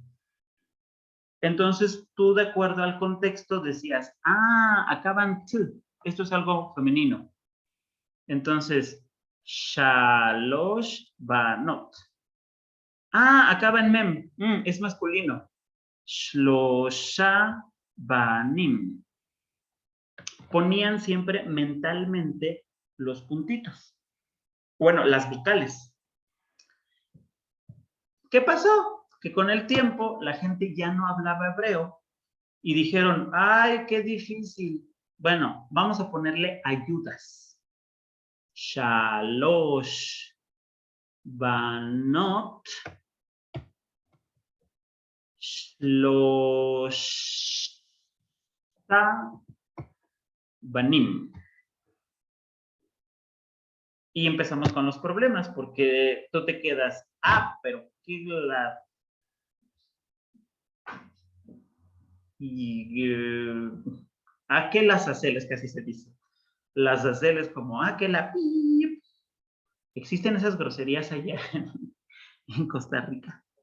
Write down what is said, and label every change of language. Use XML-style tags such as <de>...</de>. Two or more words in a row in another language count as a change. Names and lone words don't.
<es>Entonces tú, de acuerdo al contexto, decías, acaban t, esto es algo femenino.</es> <he>Entonces, שלוש בנות.</he> <es>Acaba en mem, es masculino.</es> <he>שלושה בנים.</he> <es>Ponían siempre mentalmente los puntitos. Bueno, las vocales. ¿Qué pasó? Que con el tiempo la gente ya no hablaba hebreo y dijeron, ¡ay, qué difícil! Bueno, vamos a ponerle ayudas.</es> <he>שלוש בנות שלושה בנים.</he> <es>Y empezamos con los problemas, porque tú te quedas, pero ¿qué la...? ¿A qué las aceles, que así se dice? Las aceles como, que la pip. ¿Existen esas groserías allá en Costa Rica?</es>